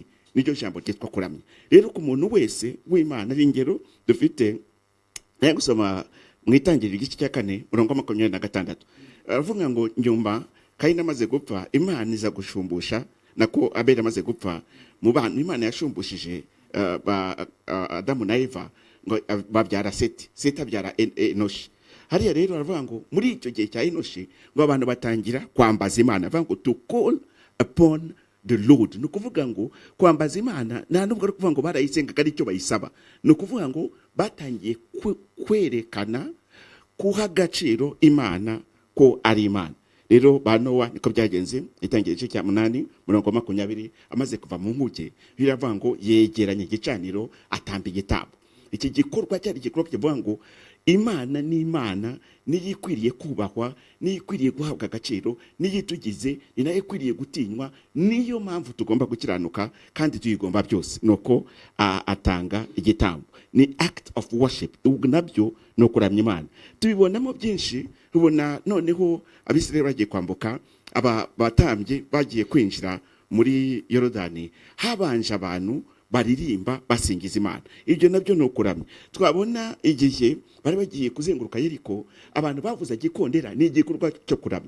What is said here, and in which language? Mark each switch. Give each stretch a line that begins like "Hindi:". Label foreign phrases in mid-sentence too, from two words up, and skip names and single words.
Kinyarwanda: Niryo jambo ryitwa kuramya. Rero ku muntu wese w'Imana, ari ingero dufite naye gusoma mu Itangiriro igice cya 4:26, aravuga ngo nyuma Kayini amaze gupfa, Imana iza gushumbusha, nako Abeli amaze gupfa, mu bantu Imana yashumbushije Adamu na Eva ngo babyara Seti, Seti abyara Enoshi. Hariya rero aravuga ngo muri icyo gihe cya Enoshi ngo abantu batangira kwambaza Imana, avuga ngo
English: to call upon the Lord.
Kinyarwanda: Ni ukuvuga ngo kwambaza Imana nta nubwo ari kuvuga ngo barayisengaga ari cyo bayisaba, ni ukuvuga ngo batangiye kwerekana kuha agaciro Imana ko ari Imana. Rero ba Nowa niko byagenze. Itangira igice cya 8:20, amaze kuva mu nkuge, biravuga ngo yegeranye igicaniro atamba igitambo. Iki gikorwa cyari igikorwa kivuga ngo Imana ni Imana, niyo ikwiriye kubahwa, niyo ikwiriye guhabwa agaciro, niyo itugize, ni nayo ikwiriye gutinywa. Niyo mpamvu tugomba gukiranuka kandi tuyigomba byose, nuko atanga igitambo.
English: Ni act of worship,
Kinyarwanda: nabyo no kuramya Imana. Tubibonamo byinshi. Rubona noneho Abisirayeli bagiye kwambuka, aba batambye bagiye kwinjira muri Yorodani, habanje abantu baririmba basingiza Imana. Ibyo nabyo no kuramya. Twabona igihe bari bagiye kuzenguruka Yeriko, abantu bavuza gikondera, ni igikorwa cyo kuramya.